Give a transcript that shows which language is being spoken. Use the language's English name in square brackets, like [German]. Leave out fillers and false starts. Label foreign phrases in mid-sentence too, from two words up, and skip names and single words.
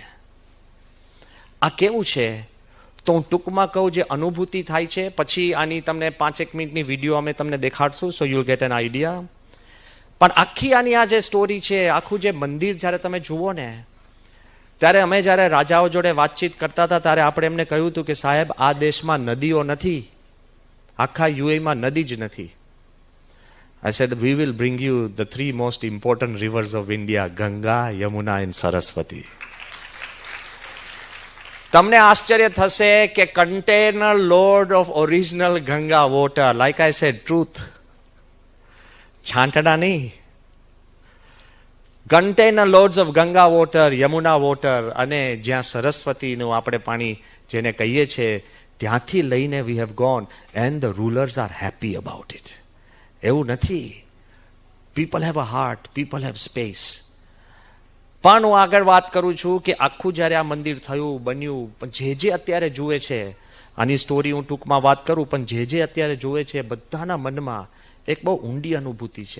[Gujarati] આ કેવું છે તો હું ટૂંકમાં કહું, જે અનુભૂતિ થાય છે, પછી આની તમને 5-1 મિનિટની વિડીયો અમે તમને દેખાડશું, [English] so you'll get an idea. [Gujarati] પણ આખી આની આ જે સ્ટોરી છે, આખું જે મંદિર જ્યારે તમે જુઓ ને, ત્યારે અમે જ્યારે રાજાઓ જોડે વાતચીત કરતા હતા ત્યારે આપણે એમને કહ્યું હતું કે સાહેબ, આ દેશમાં નદીઓ નથી, આખા યુએમાં નદી જ નથી. [English] I said, we will bring you the 3 most important rivers of India, Ganga, Yamuna and Saraswati. [Gujarati] તમને આશ્ચર્ય થશે કે [English] container load of original Ganga water, like I said, truth, [Gujarati] છાંટડા નહીં, [English] container loads of Ganga water, Yamuna water [Gujarati] અને જ્યાં સરસ્વતીનું આપણે પાણી જેને કહીએ છીએ ત્યાંથી લઈને [English] we have gone and the rulers are happy about it. [Gujarati] એવું નથી. [English] People have a heart, people have space. [Gujarati] પણ હું આગળ વાત કરું છું કે આખું જ્યારે આ મંદિર થયું, બન્યું, પણ જે અત્યારે જુએ છે, આની સ્ટોરી હું ટૂંકમાં વાત કરું, પણ જે અત્યારે જુએ છે બધાના મનમાં એક બહુ ઊંડી અનુભૂતિ છે.